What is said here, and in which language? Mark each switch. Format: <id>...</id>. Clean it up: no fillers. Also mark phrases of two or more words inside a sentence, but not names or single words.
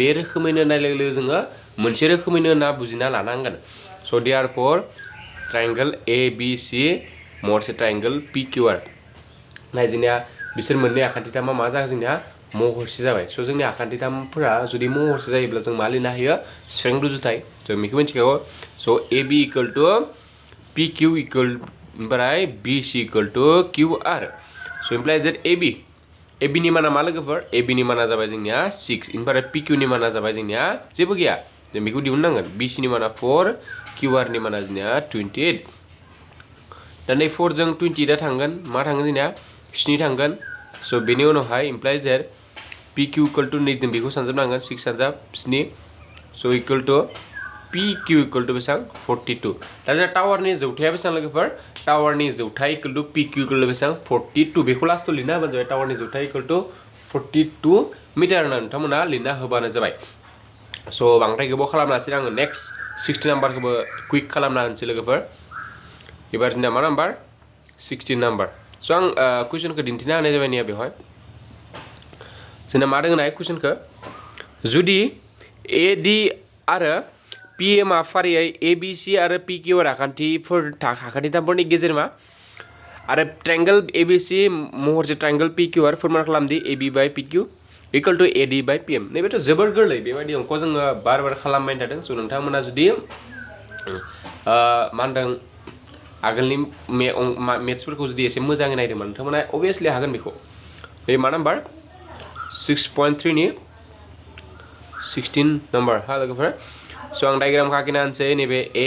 <brx>रोखोमैनो नाय लोगो लोगो जोङो मोनसे रोखोमैनो होनना बुजिना लानांगोन स'</brx> <en>therefore triangle</en> <brx>ABC मोनसे ट्रायंगल PQR नाय जोंनिया बिसोर मोननै आखान्थिथामा मा जागोन जोंनिया महरसे जाबाय स' जोंनि आखान्थिथामफोरा जुदि महरसे जायोब्ला जों मा लिरनो हायो स्ट्रेंथ रुजुथाय जों बेखौ मिथिखागौ स' AB</brx> <en>equal to</en> <brx>PQ इक्वल ओमफ्राय BC</brx> <en>equal to</en> <brx>QR स'</brx> <en>implies that</en> <brx>AB नि माना मा लोगोफोर AB नि माना जाबाय जोंनिया 6 ओमफ्राय PQ नि माना जाबाय जोंनिया जेबो गैया जों बेखौ दिहुननांगोन BC नि माना 4 QR नि माना जोंनिया 28 दा नै 4 जों 28 थांगोन मा थांगोन जोंनिया 7 थांगोन स' बेनि उनावहाय</brx> <en>implies that PQ equal to</en> <brx>नै जों बेखौ सानजाबनांगोन 6 सानजाब 7 स'</brx> <en>equal to PQ equal to</en> <brx>बेसेबां 42 दा जोंना टावारनि जौथाया बेसेबां लोगोफोर टावारनि जौथाय</brx> <en>equal to PQ equal to</en> <brx>बेसेबां 42 बेखौ लास्टआव लिरना होबानो जाबाय टावारनि जौथाय</brx> <en>equal to</en> <brx>42 मिटार होनना नोंथांमोना लिरना होबानो जाबाय स' बांद्राय गोबाव खालामनासै आङो नेक्स्ट 60 नाम्बारखौबो कुइक खालामना होनोसै लोगोफोर एबार जोंना मा नाम्बार 16 नाम्बार स' आं कुइसनखौ दिन्थिना होनाय जाबाय निया बेवहाय जोंना मा दङ नाय कुइसनखौ जुदि AD आरो PM आ फारियै ABC आरो PQ आखान्थिथामफोरनि गेजेर मा आरो ट्रायंगल ABC महरसे ट्रायंगल PQR फोरमान खालामदि</brx> <en>AB by PQ equal to AD by PM</en> <brx>नैबेथ' जोबोर गोरलै बेबायदि अंक जोङो बार खालामबाय थादों स' नोंथांमोना जुदि मा होनदों आगोलनि मेथ्सफोरखौ जुदि एसे मोजाङै नायदोंमोन नोंथांमोना अभियासलि हागोन बेखौ बे मा नाम्बार 6.3 नि 16 नाम्बार हा लोगोफोर स' आं डायग्रामखौ आखिना होनोसै नैबे</brx>